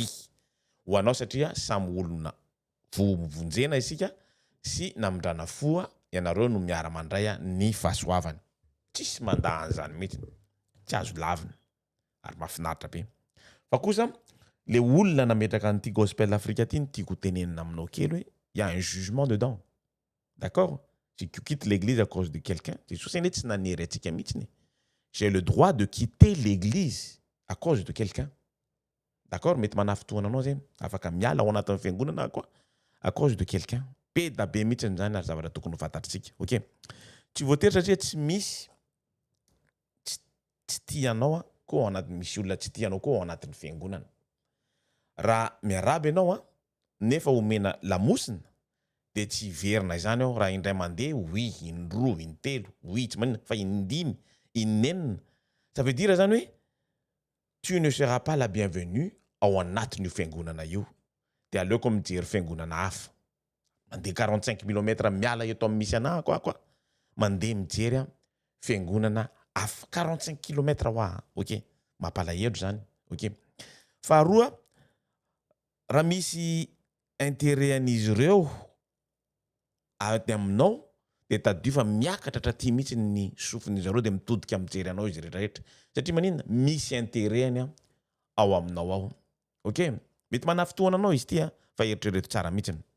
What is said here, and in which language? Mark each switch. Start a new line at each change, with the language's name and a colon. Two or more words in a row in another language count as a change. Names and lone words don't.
Malagasy: Ho anao satria samy olona vonjena isika sy namindrana foa ianareo no miara mandray ny fahasoavany. Tsisy mandà an'izany mihitsy, tsy azo lavina ary mahafinaritra be. Fa kosa le olona nametraka an'ity gospel afrika ty tiako tenenina aminao kely hoe
French: y a un jugement dedans. D'accord? Si tu quittes l'église à cause de quelqu'un,
Malagasy: Jesosy anie tsy nanery atsika mihitsy.
French: J'ai le droit de quitter l'église à cause de quelqu'un. D'accord?
Malagasy: Mety manafitoana anao zay afaka miala ao anatin'ny fiangonana quoi
French: à cause de quelqu'un.
Malagasy: Be da be mihitsy zany ary zavatra tokony ho fantatritsika, OK? Tsy voatery satria tsy misy tsy tianao koa ao anatin'ny misy olona tsy tianao koa ao anatin'ny fiangonana. Raha miaraba ianao nefa omena lamosina de tsy verina zany ao raha indray mandeha indroa intelo tsy manina fa indimy inenina
French: ça veut dire
Malagasy: zany hoe
French: tu ne seras pas la bienvenue
Malagasy: ao anatin'io fiangonana io de aleoko mijery fiangonana hafa mandeha 45 km miala eto amin'ny misy anah koa mandeha mijery fiangonana hafa 45 km ok mampalahelo zany ok faharoa raha misy intérêt an'izy ireo ady aminao de tadio fa miakatra traty mihitsy ny sofin'izy ireo de mitodika mijery anao izy rehetrarehetra satria maninona misy intérêt-ny ao aminao ao ok mety manafitoana anao izy ty fa eritrereto tsara mihitsy